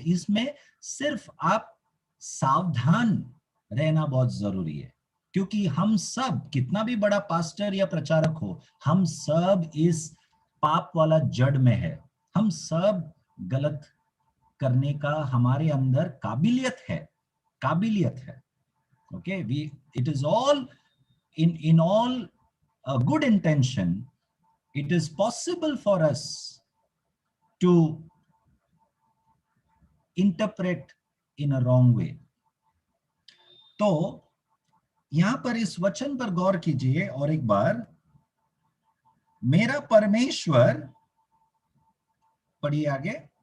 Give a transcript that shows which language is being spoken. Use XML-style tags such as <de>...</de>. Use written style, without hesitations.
<hi>इसमें सिर्फ आप सावधान रहना बहुत जरूरी है, क्योंकि हम सब, कितना भी बड़ा पास्टर या प्रचारक हो, हम सब इस पाप वाला जड़ में है। हम सब गलत करने का हमारे अंदर काबिलियत है।</hi> <en>Okay, it is all in all good intention, it is possible for us to interpret in a wrong way.</en> <hi>तो यहां पर इस वचन पर गौर कीजिए और एक बार, मेरा परमेश्वर, पढ़िए आगे।</hi>